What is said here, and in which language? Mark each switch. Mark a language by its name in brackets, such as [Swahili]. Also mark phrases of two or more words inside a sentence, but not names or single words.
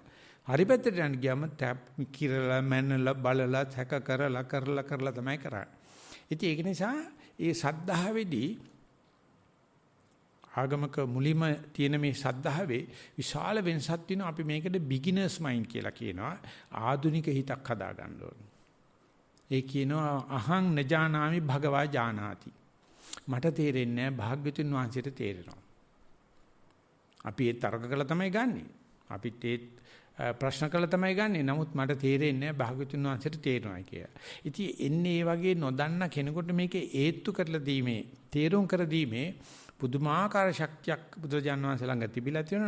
[Sinhala] හරි පැත්තට යන්න ගියාම කිරලා මැනලා බලලා සැක කරලා තමයි කරන්නේ. ඉතින් ඒක නිසා ඒ සද්ධාවේදී ආගමක මුලින්ම තියෙන මේ සද්ධාවේ විශාල වෙනසක් තියෙනවා. අපි මේකට [English] beginner's mind [Sinhala] කියලා කියනවා. ආධුනික හිතක් හදා ගන්න ඕනේ. ඒ කියනවා [Pali] අහං නජානාමි භගවා ජානාති. [Sinhala] මට තේරෙන්නේ නැහැ භාග්‍යතුන් වහන්සේට තේරෙනවා. අපි ඒ තර්ක කළා තමයි ගන්නෙ. අපිත් ඒ ප්‍රශ්න කළා තමයි ගන්නෙ. නමුත් මට තේරෙන්නේ නැහැ භාග්‍යතුන් වහන්සේට තේරෙනවා කියලා. ඉතින් එන්නේ මේ වගේ නොදන්න කෙනෙකුට මේකේ ඒත්තු කරලා දීමේ, තේරුම් කර දීමේ පුදුමාකාර ශක්තියක් බුදුරජාණන් වහන්සේ ළඟ තිබිලා තියෙනවා.